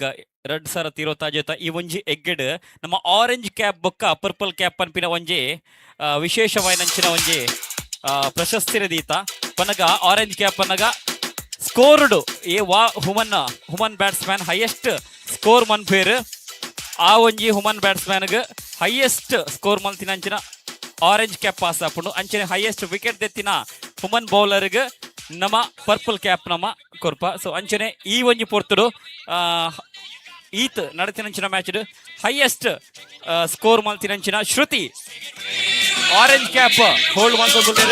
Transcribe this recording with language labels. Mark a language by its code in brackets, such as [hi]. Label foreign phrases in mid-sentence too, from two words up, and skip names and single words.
[tcy] 2025 ಈ ಒಂಜಿ ಎಗ್ಗೆಡ್ ನಮ್ಮ [en] orange cap [tcy] ಬೊಕ್ಕ [en] purple cap [tcy] ಅನ್ಪಿನ ಒಂಜಿ ವಿಶೇಷವಾಯಿನಂಚಿನ ಒಂಜಿ ಪ್ರಶಸ್ತಿ ರದೀತ ಪನಗ [en] orange cap [tcy] ಅನ್ನಗ [en] scored a wa human batsman highest score [tcy] ಮನ್ಪೇರ್ ಆ ಒಂಜಿ [en] human batsman highest score [tcy] ಮಲ್ತಿನಂಚಿನ [en] orange cap pass [tcy] ಆಪುಂಡು ಅಂಚನೆ [en] highest wicket [tcy] ದೆತ್ತಿನ [en] human bowler [tcy] ನಮ್ಮ [en] purple cap [tcy] ನಮ್ಮ ಕೊರ್ಪ. ಸೊ ಅಂಚನೆ ಈ ಒಂಜಿ ಪೊರ್ತುಡು ಈತ್ ನಡತಿನಂಚಿನ [en] match highest score [tcy] ಮಲ್ತಿನಂಚಿನ ಶ್ರುತಿ [en] orange cap hold [tcy] ಮಾಡ್ಕೊಂಡಿದ್ದಾರೆ.